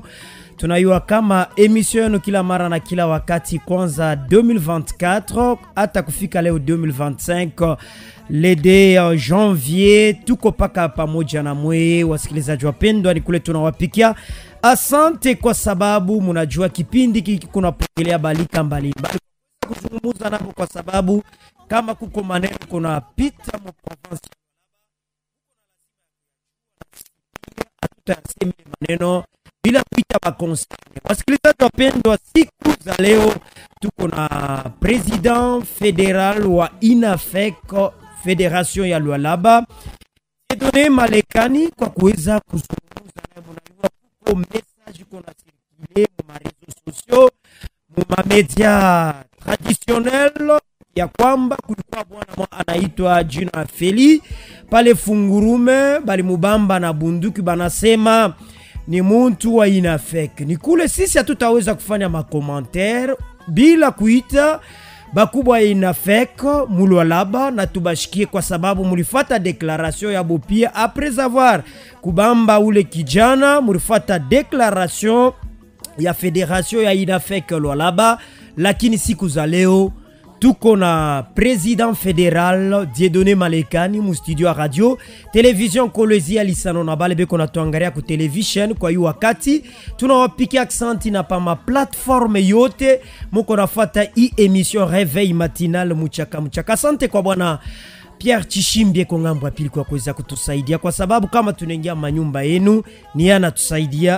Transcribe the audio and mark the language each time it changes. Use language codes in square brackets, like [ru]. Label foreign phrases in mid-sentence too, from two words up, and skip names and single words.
[sw] Tunayua kama emission yenu kila mara na kila wakati, kwanza 2024 hata kufika leo 2025 [fr] lede janvier, [sw] tuko paka pamoja na mwe. Wasikilizaji wapendwa, ni kule tunawapikia asante kwa sababu mnajua kipindi hiki kunapokelea balika mbalimbali kuzungumza napo, kwa sababu kama kuko maneno kuna pita mu province atutaseme maneno bila kuita bakonsane. Wasikilizaji wapendwa, siku za leo tuko na [fr] president federal [sw] wa INAFEC, Federation ya Lualaba, Dieudonné Malekani, kwa kuweza kuzungumza na mnajua kuko message kuna circuler mu [fr] marezo sociaux [sw] mu [fr] media traditionnel [sw] ya kwamba kulikuwa bwana anaitwa Jina Feli pale Fungurume, bali mubamba na bunduki, banasema ni muntu wa INAFEC. Ni kule sisi hatutaweza kufanya makommentaire bila kuita bakubwa ya INAFEC Lualaba na tubashikie, kwa sababu mulifata declaration ya Bopia [fr] après avoir [sw] kubamba ule kijana, mulifata declaration ya Federation ya INAFEC Lualaba. Lakini siku za leo tuko na [fr] president federal [sw] Dieudonné Malekani mu studio radio television Kolwezi Alisano na balebe kona tuangalia ku television. Kwa hiyo wakati tunawapikia aksanti na pa ma platform yote muko nafuata hii emission Réveil matinal muchaka. Asante kwa bwana Pierre Chishimbe kwa ngambo ya pili kwa kuweza kutusaidia, kwa sababu kama tunaingia manyumba yenu ni yana tusaidia.